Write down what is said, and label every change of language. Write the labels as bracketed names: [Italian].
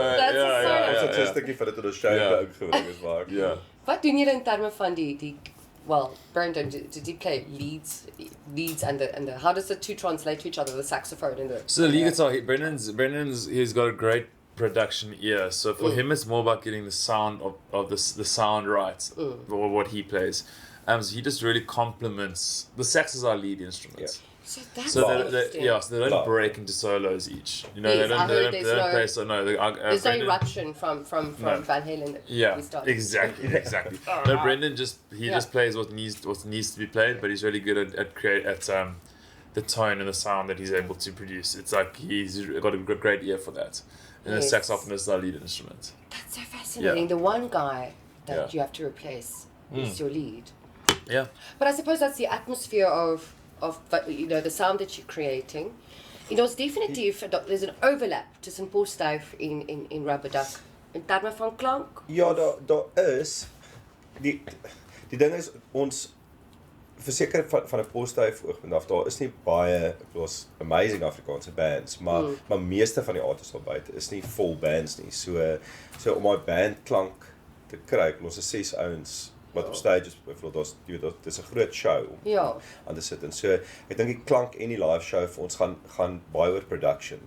[Afrikaans] Ons het 'n stukkie van dit in ons show ingebring is maar. Ja. Wat doen julle in terme van die [English] Brendan, did he play leads and the how does the two translate to each other, the saxophone and the So the lead guitar, Brendan's he's got a great production ear. So for him it's more about getting the sound of the sound right or what he plays. So he just really complements the sax is our lead instrument. So that's so they don't break into solos each. You know, they don't play so there's no eruption from Van Halen. Exactly. No, Brendan just plays what needs to be played, but he's really good at the tone and the sound that he's able to produce. It's like he's got a great ear for that. And the saxophone is our lead instrument. That's so fascinating. The one guy that you have to replace is your lead. Yeah. But I suppose that's the atmosphere of the sound that you're creating. [Afrikaans] It's definitief [English] there's an overlap [Afrikaans] tussen Posduif in Rubber Duc in terme van klank. Ja, daar is die ding is ons verseker van 'n Posduif oogpunt af, daar is nie baie amazing Afrikaanse bands, maar meeste van die artists daar buite is nie vol bands nie. So om daai bandklank te kry, ons is 6 ouens wat op stages byvoorbeeld dis 'n groot show aan te sit en so ek dink die klank en die live show vir ons gaan baie oor production.